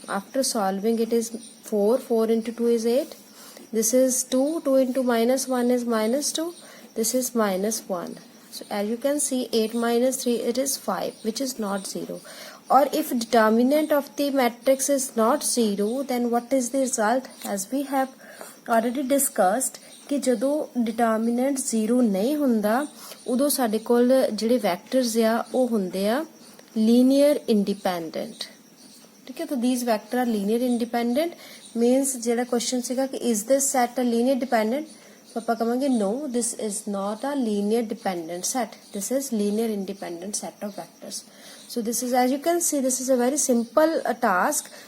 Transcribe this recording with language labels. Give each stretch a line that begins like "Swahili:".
English: After solving, it is 4, 4 into 2 is 8. This is 2, 2 into minus 1 is minus 2. This is minus 1. So as you can see, 8 minus 3, it is 5, which is not 0. Or if determinant of the matrix is not 0, then what is the result? As we have already discussed,
Punjabi: कि ਜਦੋਂ determinant 0 नहीं ਹੁੰਦਾ ਉਦੋਂ ਸਾਡੇ ਕੋਲ ਜਿਹੜੇ vectors ਆ ਉਹ ਹੁੰਦੇ ਆ
English: linear independent.
Hindi: ठीक है, तो
English: these vector are linear independent means ਜਿਹੜਾ question ਸੀਗਾ कि is this set a linear dependent, तो
Punjabi: ਆਪਾਂ ਕਹਾਂਗੇ
English: no, this is not a linear dependent set, this is linear independent set of vectors. So this is, as you can see, this is a very simple task.